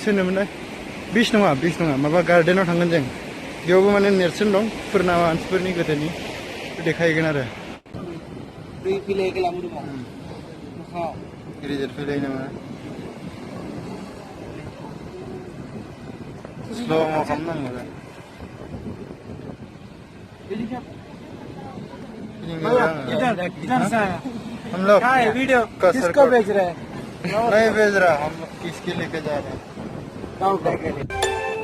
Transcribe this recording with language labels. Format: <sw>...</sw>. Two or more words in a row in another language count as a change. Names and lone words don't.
<brx>होनोमोनलाय बिच नङा माबा गार्डेनाव थांगोन जों बेयावबो माने नेरसोन दं फोरना मानसिफोरनि गोदोनि देखायगोन आरो गिदिर फैलाय नामा स्ल' खालामनांगौ</brx> <hi>हम लोग वीडियो किसको भेज रहे हैं नहीं भेज रहा हम किसके लेके जा रहे हैं</hi>